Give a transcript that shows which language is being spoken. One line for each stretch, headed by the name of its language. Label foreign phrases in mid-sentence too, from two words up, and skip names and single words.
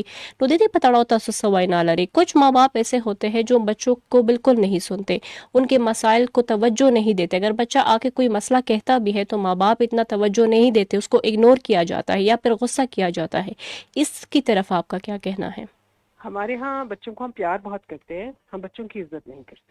Pashto: نو د دې په تړاو تاسو څه وینا لري؟
Urdu: کچھ ماں باپ ایسے ہوتے ہیں جو بچوں کو بالکل نہیں سنتے، ان کے مسائل کو توجہ نہیں دیتے. اگر بچہ آ کے کوئی مسئلہ کہتا بھی ہے تو ماں باپ اتنا توجہ نہیں دیتے، اس کو اگنور کیا جاتا ہے یا پھر غصہ کیا جاتا ہے. اس کی طرف آپ کا کیا کہنا ہے؟ ہمارے ہاں بچوں کو ہم پیار بہت کرتے ہیں، ہم بچوں کی عزت نہیں کرتے.